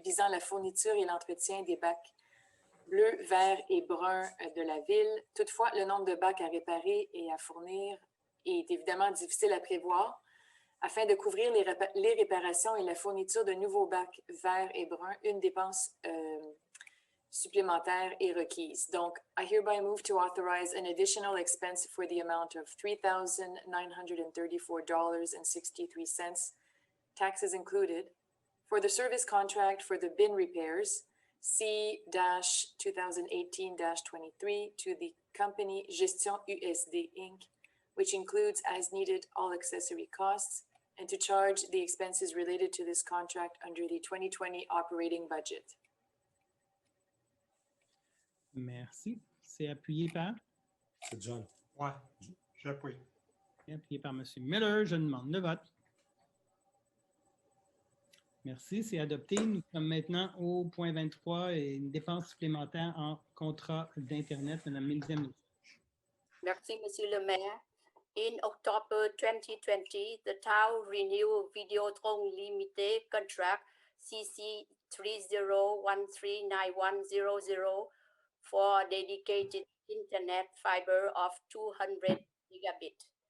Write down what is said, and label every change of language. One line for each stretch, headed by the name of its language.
French: visant la fourniture et l'entretien des bacs bleus, verts et bruns de la ville. Toutefois, le nombre de bacs à réparer et à fournir est évidemment difficile à prévoir. Afin de couvrir les réparations et la fourniture de nouveaux bacs verts et bruns, une dépense supplémentaire est requise. Donc,
English: I hereby move to authorize an additional expense for the amount of $3,934.63, taxes included, for the service contract for the bin repairs, C-2018-23, to the company Gestion USD Inc., which includes as needed all accessory costs, and to charge the expenses related to this contract under the 2020 operating budget.
French: Merci. C'est appuyé par? C'est John. Ouais, j'appuie. Appuyé par M. Miller. Je demande le vote. Merci, c'est adopté. Nous sommes maintenant au point 23 et une dépense supplémentaire en contrat d'Internet. Mme Milzem. Merci, Monsieur le maire.
English: In October 2020, the town renewed Videotron Limited contract CC 30139100 for dedicated internet fiber of 200 gigabit.